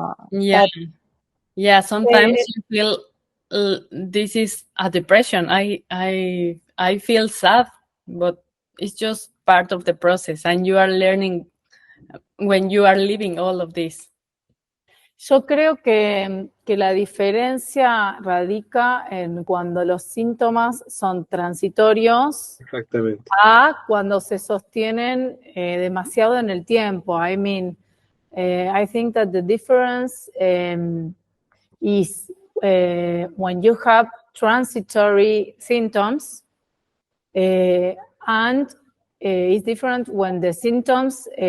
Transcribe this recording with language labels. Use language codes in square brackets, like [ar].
[en] Yeah. Yeah, sometimes you feel this is a depression. I feel sad, but it's just part of the process and you are learning when you are living all of this. [es] Yo creo que la diferencia radica en cuando los síntomas son transitorios Exactamente. a cuando se sostienen demasiado en el tiempo. [en] I mean, I think that the difference is when you have transitory symptoms and it's different when the symptoms